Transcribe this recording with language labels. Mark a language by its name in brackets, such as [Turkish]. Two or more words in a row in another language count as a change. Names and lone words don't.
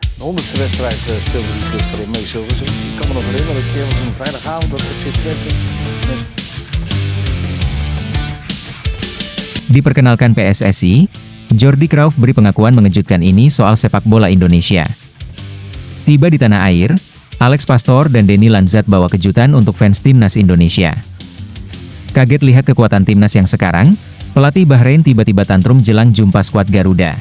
[Dutch] De 100ste wedstrijd speelde hij gisteren in Meesilvers. Ik kan me nog herinneren, een keer was een vrijdagavond dat FC Twente met... [Indonesian] Diperkenalkan PSSI, Jordi Crauyff beri pengakuan mengejutkan ini soal sepak bola Indonesia. Tiba di tanah air, Alex Pastor dan Denny Lanzat bawa kejutan untuk fans timnas Indonesia. Kaget lihat kekuatan timnas yang sekarang, pelatih Bahrain tiba-tiba tantrum jelang jumpa skuad Garuda.